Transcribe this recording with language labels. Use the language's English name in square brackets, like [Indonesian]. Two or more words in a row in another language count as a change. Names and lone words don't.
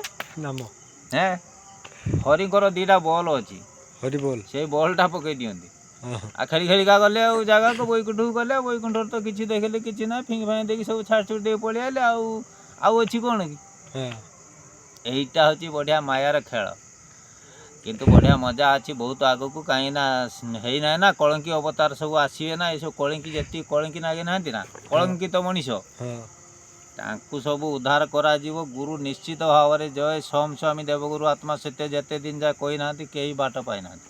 [Odia] ନାମ ହେଁ, ହରିଙ୍କର ଦୁଇଟା ବଲ୍ ଅଛି, ହରି ବୋଲ। ସେଇ ବଲ୍ଟା ପକାଇ ଦିଅନ୍ତି। ହଁ ଆଉ ଖେଳି ଖେଳିକା ଗଲେ ଆଉ ଜାଗାକୁ ବୈକୁଣ୍ଠକୁ ଗଲେ, ବୈକୁଣ୍ଠରେ ତ କିଛି ଦେଖିଲେ କିଛି ନାହିଁ, ଫିଙ୍ଗି ଫାଙ୍ଗି ଦେଇକି ସବୁ ଛାଡ଼ି ଛୁଡ଼ି ଦେଇକି ପଳେଇ ଆଇଲେ। ଆଉ ଅଛି କ'ଣ କି? ହଁ [Bangla] এইটা হচ্ছে বঢ়িয়া মায়ার খেল, কিন্তু বঢ়িয়া মজা আছে [Odia] ବହୁତ ଆଗକୁ। କାହିଁକିନା ହେଇନାହିଁ ନା କଳଙ୍କି ଅବତାର ସବୁ ଆସିବେ ନା, ଏସବୁ କଳଙ୍କି ଯେତିକି କଳଙ୍କି ନାଗି ନାହାନ୍ତି ନା, କଳଙ୍କିତ ମଣିଷ, ହଁ ତାଙ୍କୁ ସବୁ ଉଦ୍ଧାର କରାଯିବ। ଗୁରୁ ନିଶ୍ଚିତ ଭାବରେ ଜୟ ସୋମ ସ୍ୱାମୀ ଦେବଗୁରୁ ଆତ୍ମା ସତ୍ୟ ଯେତେ ଦିନ ଯାଏ କହିନାହାନ୍ତି କେହି ବାଟ ପାଇନାହାନ୍ତି।